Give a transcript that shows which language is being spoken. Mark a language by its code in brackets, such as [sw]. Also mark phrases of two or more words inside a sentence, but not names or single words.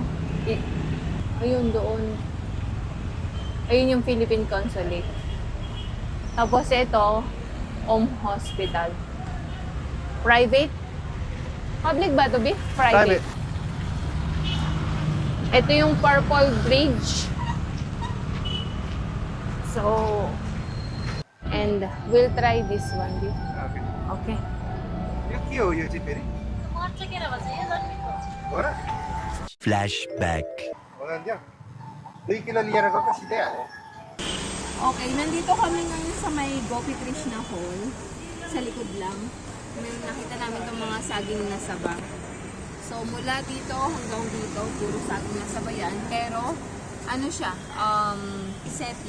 [tl] Ayun doon. Ayun yung Philippine Consulate. Tapos ito, Hospital. Private? Public ba ito, B? Private. Ito yung Purple Bridge. [en] So, and we'll try this one, B. Okay. Okay. [ne] यो के हो यो चाहिँ फेरि हो र [en] Flashback. [ne] हो 2 किलो लिएर गएको सिधै हाल्यो [tl] Okay, nandito kami ngayon sa may Gopi Krishna Hall. Sa likod lang. May nakita namin itong mga saging na saba. So, mula dito hanggang dito, puro saging na saba yan. Pero, ano siya? Iseti.